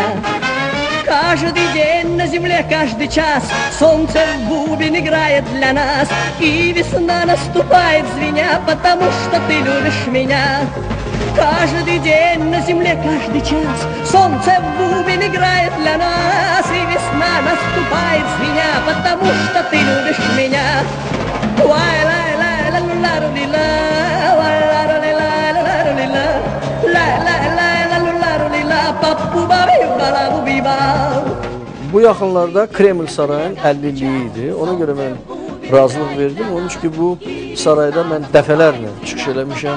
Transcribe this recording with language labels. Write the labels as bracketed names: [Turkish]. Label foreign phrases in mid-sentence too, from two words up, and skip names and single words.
[Russian] Каждый день на земле, каждый час солнце в бубен играет для нас, и весна наступает звеня, потому что ты любишь меня. Каждый день на земле, каждый час солнце в бубен играет для нас, и весна наступает звеня, потому что ты любишь меня. [Azerbaijani] Bu yaxınlarda Kreml sarayının 50-liyi idi. Ona görə mən razılıq verdim. Onun üçün ki, bu sarayda mən dəfələrlə çıxış eləmişəm.